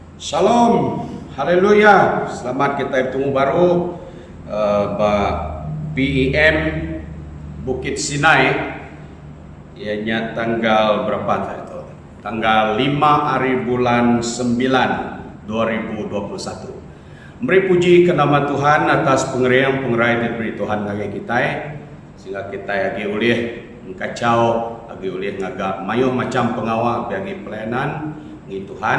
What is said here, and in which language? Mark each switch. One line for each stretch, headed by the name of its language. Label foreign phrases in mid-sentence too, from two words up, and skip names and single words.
Malay: Shalom, haleluya. Selamat kita bertemu baru PEM Bukit Sinai. Ianya tanggal berapa itu? Tanggal 5 hari bulan 9 2021. Beri puji ke nama Tuhan atas pengerian diberi Tuhan
Iban: ngage kita, sehingga kita lagi ulih kacau, lagi ulih ngagak mayuh macam pengawal bagi pelayanan ngi Tuhan.